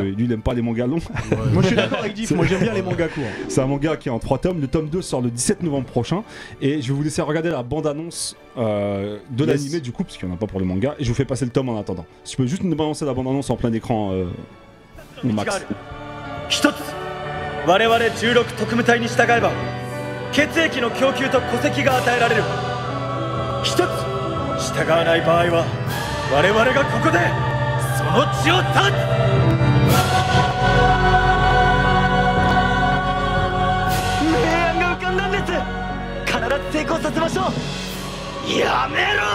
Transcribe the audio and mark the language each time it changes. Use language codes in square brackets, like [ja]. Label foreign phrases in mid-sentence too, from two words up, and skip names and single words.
[fr] que lui, il aime pas les mangas longs. Moi je suis d'accord avec Diff, moi j'aime bien les mangas courts. C'est un manga qui est en 3 tomes. Le tome 2 sort le 17 novembre prochain. Et je vais vous laisser regarder la bande-annonce de l'animé, du coup, parce qu'il n'y en a pas pour le manga. Et je vous fais passer le tome en attendant. Si tu peux juste nous balancer la bande-annonce en plein écran, mon Max. [ja] 一つ我々16特務隊に従えば血液の供給と戸籍が与えられる一つ従わない場合は我々がここでその血を断つ明暗が浮かんだんです必ず成功させましょうやめろ